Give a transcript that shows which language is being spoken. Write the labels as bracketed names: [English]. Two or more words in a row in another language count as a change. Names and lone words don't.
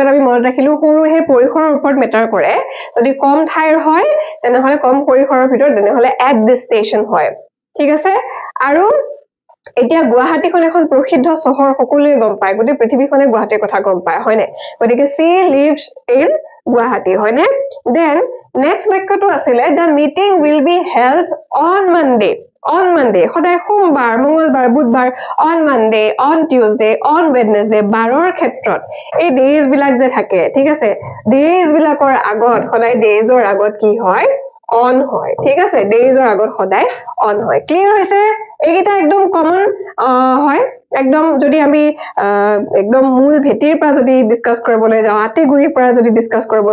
[Assamese] আমি মনত ৰাখিলো সৰু হে পৰিসৰৰ ওপৰত মেটাৰ কৰে যদি কম ঠাইৰ হয় তেনেহলে কম পৰিসৰৰ ভিতৰত তেনেহলে [English] at this station [Assamese] হয় ঠিক আছে আৰু এতিয়া গুৱাহাটীখন এখন প্ৰসিদ্ধ চহৰ সকলোৱে গম পায় গোটেই পৃথিৱীখনে গুৱাহাটীৰ কথা গম পায় হয়নে গতিকে [English] she lives in [Assamese] গুৱাহাটী হয়নে [English] then next [Assamese] বাক্যটো আছিলে [English] the meeting will be held on Monday [Assamese] সদায় সোমবাৰ মঙ্গলবাৰ বুধবাৰ [English] on Monday on Tuesday on Wednesday [Assamese] 12ৰ ক্ষেত্ৰত এই ডেজ বিলাক যে থাকে ঠিক আছে ডেজ বিলাকৰ আগত সদায় ডেজৰ আগত কি হয় অন হয় ঠিক আছে ডেজৰ আগত সদায় অন হয় ক্লিয়াৰ হৈছে এইটা একদম কমন হয় একদম যদি আমি একদম মূল ভেটিৰ পৰা যদি ডিসকাস কৰিবলৈ যাও আটিগুৰিৰ পৰা যদি ডিসকাস কৰিব